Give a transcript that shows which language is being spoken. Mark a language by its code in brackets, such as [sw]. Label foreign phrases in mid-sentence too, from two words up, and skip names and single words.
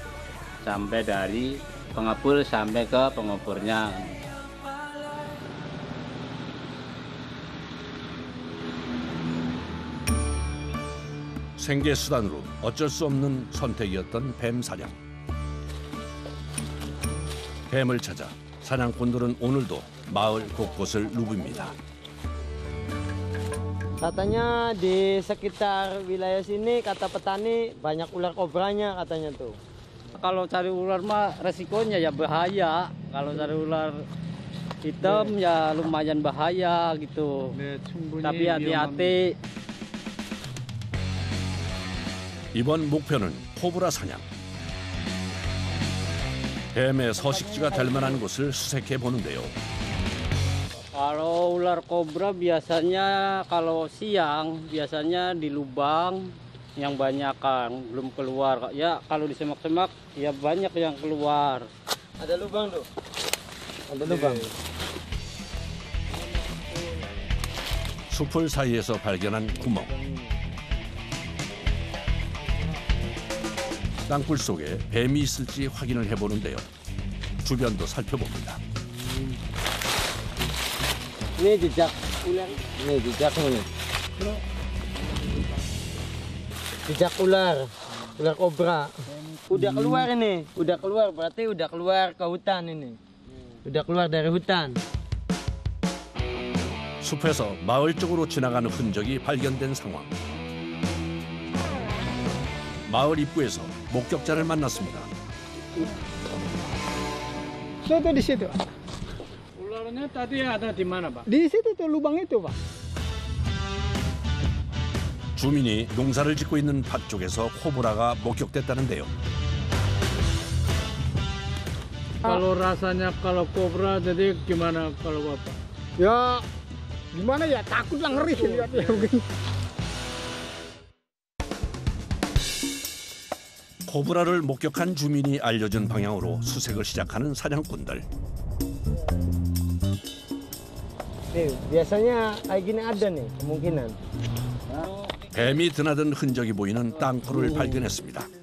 [id] Sampai dari pengepul sampai ke penguburnya. [ko] 생계 수단으로 어쩔 수 없는 선택이었던 뱀 사냥. 뱀을 찾아 사냥꾼들은 오늘도 마을 곳곳을 누빕니다. [id] Katanya di sekitar wilayah sini kata petani banyak ular kobranya katanya tuh. Kalau cari ular mah resikonya ya bahaya. Kalau cari ular hitam ya lumayan bahaya gitu. Tapi hati-hati. [ko] 이번 목표는 코브라 사냥. 뱀의 서식지가 될 만한 곳을 수색해 보는데요. [id] Kalau ular kobra biasanya kalau siang biasanya di lubang yang banyakan belum keluar. Ya kalau di semak-semak ya banyak yang keluar. Ada lubang tuh. Ada lubang. [ko] 숲을 사이에서 발견한 구멍. 땅굴 속에 뱀이 있을지 확인을 해보는데요. 주변도 살펴봅니다. [id] Ini jejak ular. Ini jejak ini. Jejak ular. Ular kobra. Udah keluar ini. Udah keluar berarti udah keluar ke hutan ini. Udah keluar dari hutan. [ko] 숲에서 마을 쪽으로 지나가는 흔적이 발견된 상황. 마을 입구에서 목격자를 만났습니다. [id] Soto di situ. Ularnya tadi ada di mana, Pak? Di situ tuh lubang itu, Pak. [ko] 주민이 농사를 짓고 있는 밭 쪽에서 코브라가 목격됐다는데요. [id] Kalau rasanya kalau kobra jadi gimana kalau Bapak? Ya gimana ya, takut lah, ngeri lihatnya begini. [ko] 코브라를 목격한 주민이 알려준 방향으로 수색을 시작하는 사냥꾼들. [id] Nih, biasanya kayak gini ada nih kemungkinan. [ko] 뱀이 드나든 흔적이 보이는 땅굴을 발견했습니다.